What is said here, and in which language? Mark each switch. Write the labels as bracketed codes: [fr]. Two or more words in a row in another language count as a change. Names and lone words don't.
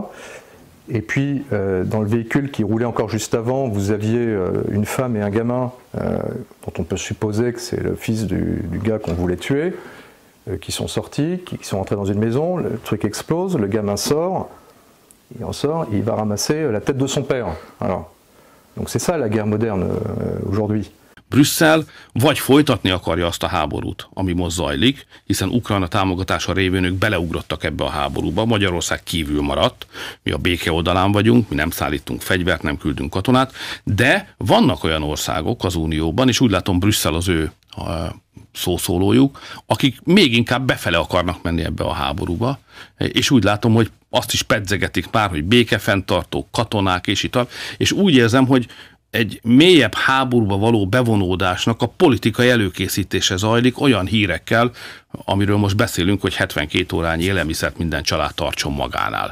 [fr] Et puis dans le véhicule qui roulait encore juste avant, vous aviez une femme et un gamin dont on peut supposer que c'est le fils du gars qu'on voulait tuer, qui sont sortis, qui sont entrés dans une maison, le truc explose, le gamin sort, il en sort, il va ramasser la tête de son père. Voilà. Donc c'est ça la guerre moderne aujourd'hui. [hu] Brüsszel vagy folytatni akarja azt a háborút, ami most zajlik, hiszen Ukrajna támogatása révén ők beleugrottak ebbe a háborúba, Magyarország kívül maradt, mi a béke oldalán vagyunk, mi nem szállítunk fegyvert, nem küldünk katonát, de vannak olyan országok az Unióban, és úgy látom Brüsszel az ő szószólójuk, akik még inkább befele akarnak menni ebbe a háborúba, és úgy látom, hogy azt is pedzegetik már, hogy békefenntartók, katonák és itt, és úgy érzem, hogy egy mélyebb háborúba való bevonódásnak a politikai előkészítése zajlik olyan hírekkel, amiről most beszélünk, hogy 72 órányi élelmiszert minden család tartson magánál.